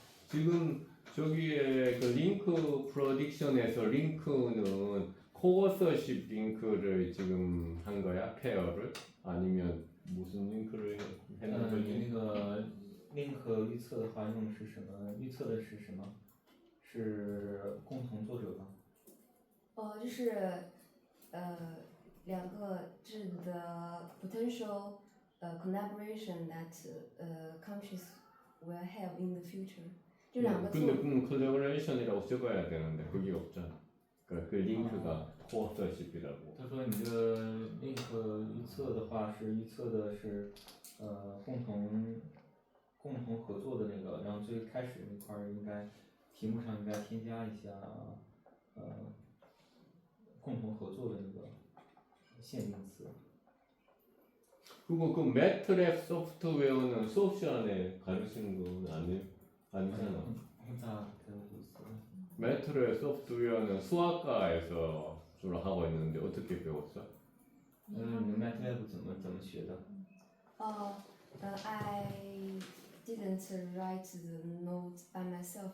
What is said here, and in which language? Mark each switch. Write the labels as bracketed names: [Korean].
[Korean] 지금 저기에 그 링크 프로딕션에서 링크는 코어서십 링크를 지금 한 거야? 페어를? 아니면 무슨 링크를 했는 거지? [Chinese] 那个 link 预测的话用的是什么？预测的是什么？是共同作者吗？就是两个质的 [English] potential collaboration that countries will have in the future. [Chinese] 这两个 [Korean] 근데 콜라보레이션이라고 적어야 되는데 그게 없잖아. 그 링크가 코어서십이라고. [Chinese] 他说你这个 link 预测的话是预测的是共同合作的那个，然后最开始那块儿应该题目上应该添加一下共同合作的那个限定词。 [Korean] 그리고 그 매트랩 소프트웨어는 수업 시간에 가르치는 건 아니잖아. 혼자 배우고 있어요. 매트랩 소프트웨어는 수학과에서 주로 하고 있는데 어떻게 배웠어? [Chinese] 你们 MATLAB 怎么学的？ [English] I didn't write the notes by myself.